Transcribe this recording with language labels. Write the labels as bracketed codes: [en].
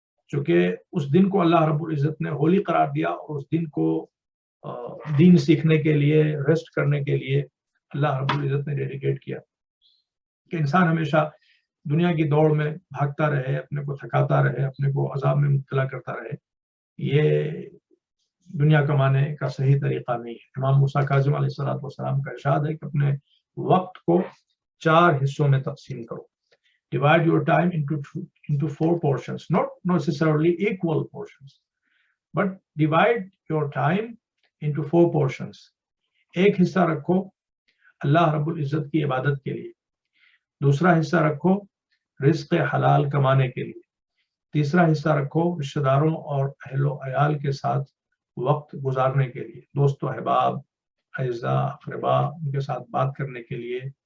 [ur] چونکہ اس دن کو اللہ رب العزت نے ہولی قرار دیا، اور اس دن کو دین سیکھنے کے لیے، ریسٹ کرنے کے لیے اللہ رب العزت نے ڈیڈیکیٹ کیا، کہ انسان ہمیشہ دنیا کی دوڑ میں بھاگتا رہے، اپنے کو تھکاتا رہے، اپنے کو عذاب میں مبتلا کرتا رہے، یہ دنیا کمانے کا صحیح طریقہ نہیں ہے۔ امام موسیٰ کاظم علیہ السلام کا ارشاد ہے کہ اپنے وقت کو 4 حصوں میں تقسیم کرو. [en] Divide your time into 4 portions, not necessarily equal portions, but divide your time into 4 portions. [ur] ایک حصہ رکھو اللہ رب العزت کی عبادت کے لیے، دوسرا حصہ رکھو رزق حلال کمانے کے لیے، تیسرا حصہ رکھو رشتہ داروں اور اہل و عیال کے ساتھ وقت گزارنے کے لیے، دوست و احباب، اعزاء اقربا، ان کے ساتھ بات کرنے کے لیے،